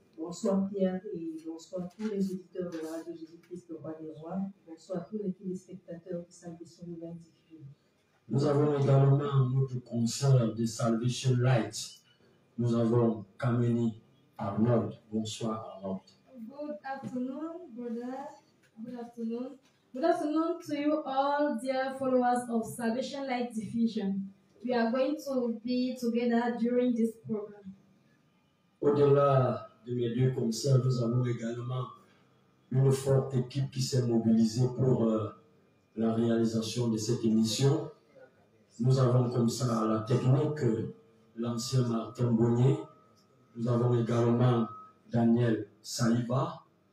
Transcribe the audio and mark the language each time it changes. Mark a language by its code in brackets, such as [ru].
[fr] Bonsoir Pierre et bonsoir tous les auditeurs de la radio Jésus-Christ, le Roi des Rois. Bonsoir tous les téléspectateurs de Salvation Light. Nous avons également notre concert de Salvation Light. Nous avons Kameni Arnold. Bonsoir Arnold. [en] Good afternoon, brother. Good afternoon. Good afternoon to you all, dear followers of Salvation Light Diffusion. We are going to be together during this program. [fr] Au-delà de mes deux concerts, nous avons également une forte équipe qui s'est mobilisée pour la réalisation de cette émission. Nous avons comme ça à la technique l'ancien Martin Bonnier. Nous avons également Daniel Saïba.